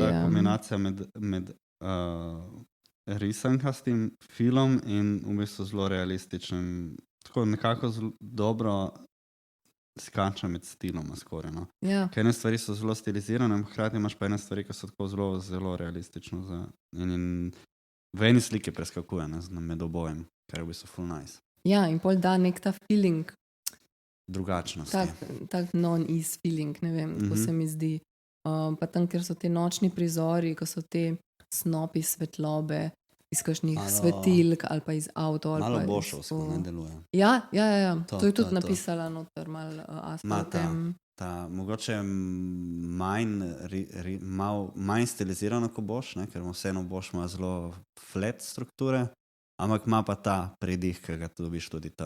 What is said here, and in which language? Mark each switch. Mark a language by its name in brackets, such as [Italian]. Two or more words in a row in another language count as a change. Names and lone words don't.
[Slovenian] Meni je pa kombinacija med risankastim filmom in v bistvu zelo realističnim, tako nekako dobro skača med stiloma skoraj, no. Ja. Ker ene stvari so zelo stilizirane, hkrati imaš pa ene stvari, ki so tako zelo realistično in v eni sliki preskakuje med obojem, kar je v bistvu full nice. Ja, in pol da nek ta feeling drugačnosti. Tak [English] non-ease feeling, [Slovenian] ne vem, tako se mi zdi. Pa tam, ker so te nočni prizori, ko so te snopi svetlobe iz kakšnih svetilk ali pa iz avto. Malo bošovsko ne deluje. Ja. To je tudi napisala noter malo Asta o tem. Mogoče manj stilizirano kot Bosch, ker vseeno Bosch ima zelo flat strukture, ampak ima pa ta pridih, ki ga dobiš tudi tam.